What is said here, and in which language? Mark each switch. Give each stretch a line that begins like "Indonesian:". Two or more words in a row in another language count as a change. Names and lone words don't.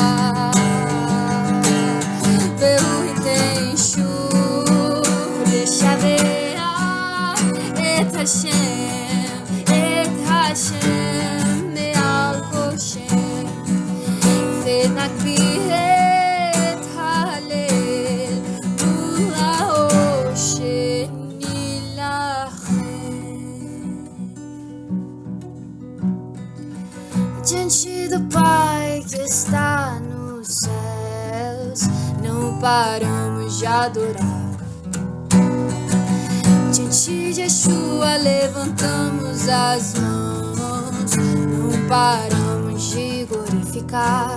Hebrew: והוא ייתן שוב לשבח את השם מעל כל שם ונגביר את ההלל מול העושר נילחם.
Portuguese: Diante do Pai que está nos céus, não paramos de adorar. Diante de Yeshua levantamos as mãos, não paramos de glorificar.